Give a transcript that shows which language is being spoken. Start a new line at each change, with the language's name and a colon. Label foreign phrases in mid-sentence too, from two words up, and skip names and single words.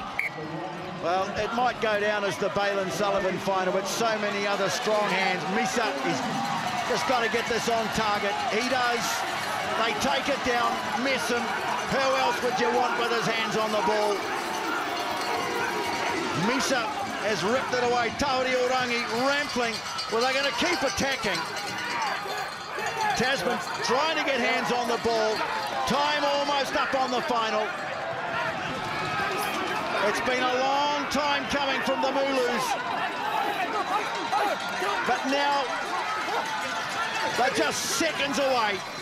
English: Well, it might go down as the Balin Sullivan final, but so many other strong hands. Misa is just got to get this on target. He does. They take it down, miss him. Who else would you want with his hands on the ball? Misa has ripped it away. Tauri Orangi rampling. Well, they're going to keep attacking. Tasman trying to get hands on the ball. Time almost up on the final. It's been a long time coming from the Mooloos. But now they're just seconds away.